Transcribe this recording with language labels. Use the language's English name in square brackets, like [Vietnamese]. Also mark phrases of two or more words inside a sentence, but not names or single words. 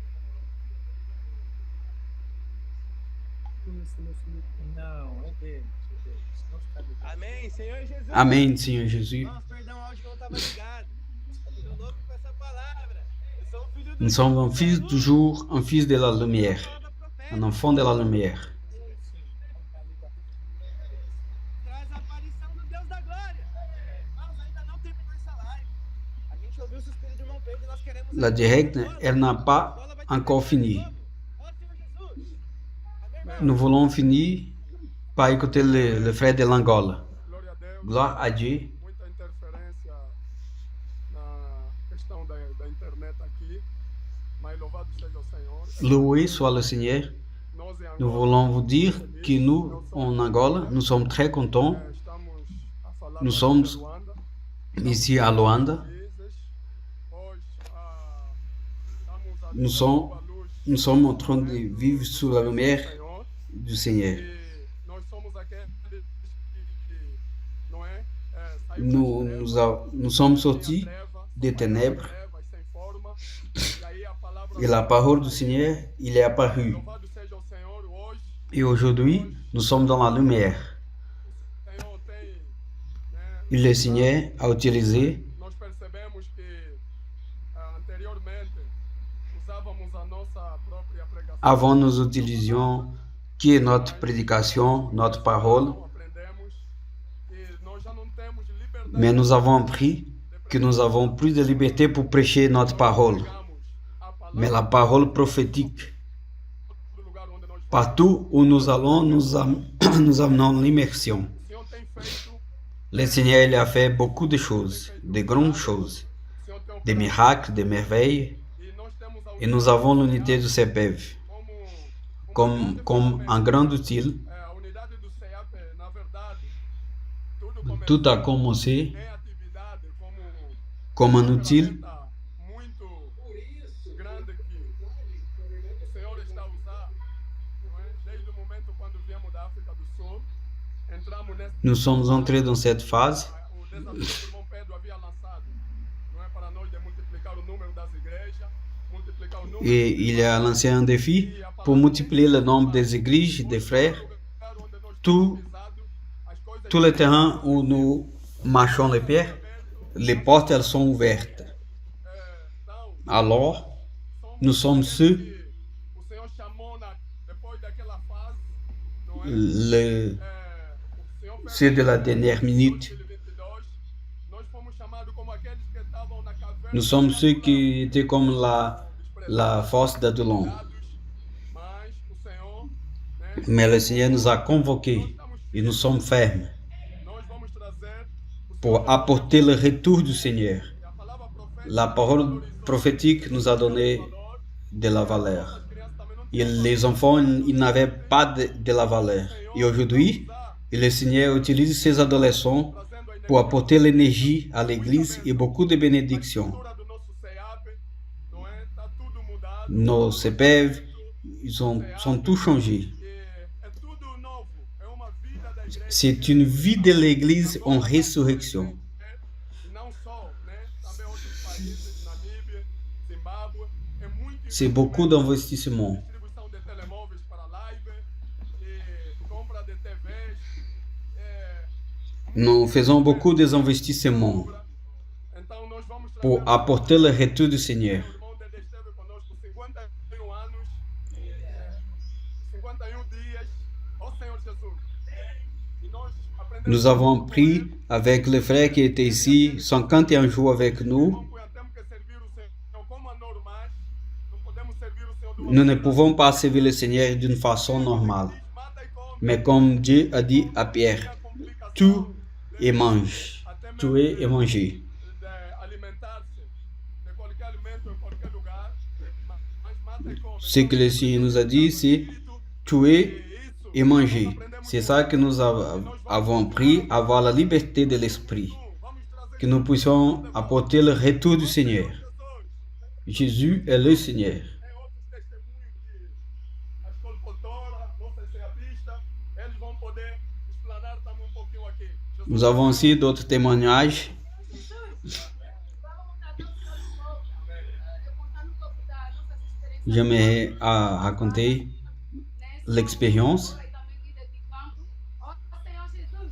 [Portuguese] Não, é dele. Deus. Não está ligado. Amém, Senhor Jesus. Amém, Senhor Jesus. Irmãos, perdão, o áudio não estava ligado. Estou louco com essa palavra. Eu sou um filho do [French] Nous sommes un fils du jour, un fils de la lumière, un enfant de la lumière. [Portuguese] Traz a aparição do Deus da glória. Irmãos, ainda não terminou essa live. A gente ouviu o suspiro do irmão Pedro e nós queremos... [French] La directe, elle n'a pas encore fini. [Portuguese] Ó Senhor Jesus. Amém, irmão? [French] Nous voulons finir par écouter le frère de l'Angola. [Portuguese] Glória a Deus. [French] Gloire à Dieu. [Portuguese] Muita interferência na questão da internet aqui, mas louvado seja o Senhor. [French] Loué soit le Seigneur. [Portuguese] Nós em [French] Nous Angola voulons vous dire que nous, en Angola, nous sommes très contents [Portuguese] estamos a falar [French] Nous [Portuguese] para [French] sommes Luanda. ici à Luanda. [Portuguese] Hoje, estamos a [French] Nous sommes, [Portuguese] à luz [French] nous sommes en train de vivre sous la lumière [Portuguese] do Senhor. [French] du Seigneur. [Portuguese] E nós somos aqueles que não é? [French] Nous, nous sommes sortis des ténèbres [Portuguese] Trevas sem forma. E aí a palavra [French] et la parole du Seigneur, il est apparu. [Portuguese] louvado seja o Senhor hoje. [French] Et aujourd'hui, nous sommes dans la lumière. [Portuguese] O Senhor tem, né, [French] Et le Seigneur a utilisé, [Portuguese] nós percebemos que anteriormente usávamos a nossa própria pregação. [French] avant nous utilisions qui est notre prédication, notre parole, [Portuguese] Aprendemos que nós já não temos liberdade. [French] mais nous avons appris que nous avons plus de liberté pour prêcher notre parole. [Portuguese] Pregamos a palavra [French] Mais la parole prophétique, [Portuguese] do lugar onde nós vamos. [French] partout où nous allons, nous amenons l'immersion. [Portuguese] O Senhor tem feito, [French] Le Seigneur il a fait beaucoup de choses, de grandes choses, [Portuguese] o Senhor tem [French] des miracles, des merveilles, [Portuguese] e nós temos a [French] et nous avons l'unité du CEPEV [Portuguese] como [French] comme un grand outil. [Portuguese] a unidade do CEAP, na verdade, tudo começou [French] Tout a commencé [Portuguese] em atividade [French] comme un outil [Portuguese] ferramenta muito grande que o Senhor está a usar, não é? Desde o momento quando viemos da África do Sul, entramos nesse [French] Nous sommes entrés dans cette phase [Portuguese] o desafio que o irmão Pedro havia lançado, não é, para nós de multiplicar o número das igrejas, multiplicar o número [French] et il a lancé un défi pour multiplier le nombre des églises, des frères, [Portuguese] lugar onde nós [French] tout, [Portuguese] pisado, as coisas [French] tout le terrain où nous marchons les pieds, les portes elles sont ouvertes. [Portuguese] então, [French] Alors, nous sommes ceux, [Portuguese] que o Senhor chamou depois daquela fase, não é? [French] le, [Portuguese] O Senhor fez [French] ceux de la dernière minute. [Portuguese] 2022, nós fomos chamados como aqueles que estavam na caverna, [French] Nous sommes ceux qui étaient comme la force d'Adulon. [Portuguese] mas o Senhor, né, [French] Mais le Seigneur nous a convoqués et nous sommes fermes [Portuguese] nós vamos trazer [French] pour apporter le retour du Seigneur. [Portuguese] a palavra profética. [French] La parole prophétique nous a donné de la valeur. Et les enfants, ils n'avaient pas de la valeur. Et aujourd'hui, le Seigneur utilise ces adolescents pour apporter l'énergie à l'église et beaucoup de bénédictions. [Portuguese] Do nosso CEAP, não é? Tá tudo mudado, [French] Nos CPEV, ils sont tout changés. [Portuguese] é tudo novo, é uma vida da igreja, [French] C'est une vie de l'église en résurrection. [Portuguese] e não só, né? Também outros países, Namíbia, Zimbábue, é muito [French] C'est beaucoup d'investissements. [Portuguese] distribuição de telemóveis para live, e compra de TVs, [French] Nous faisons beaucoup d'investissements [Portuguese] então nós vamos trazer [French] pour apporter le retour du Seigneur. [Portuguese] o irmão Dede esteve conosco 51 anos, 51 dias, ó Senhor Jesus, e nós aprendemos [French] Nous avons pris avec le frère qui était ici 51 jours avec nous. [Portuguese] temos que servir o Senhor como anormais, não podemos servir o Senhor de uma [French] Nous ne pouvons pas servir le Seigneur d'une façon normale. [Portuguese] mata e come, [French] Mais comme Dieu a dit à Pierre, [Portuguese] complicação [French] tue et mange. Tuer et manger. [Portuguese] de alimentar-se de qualquer alimento em qualquer lugar, mas mata e come. [French] Ce que le Seigneur nous a dit, c'est tuer et manger. C'est ça que nous avons appris, avoir la liberté de l'esprit. Que nous puissions apporter le retour du Seigneur. Jésus est le Seigneur. [Portuguese] Tem outros testemunhos que a escola cultora, nossa ceapista, eles vão poder explanar também um pouquinho aqui. [French] Nous avons aussi d'autres témoignages. J'aimerais raconter l'expérience.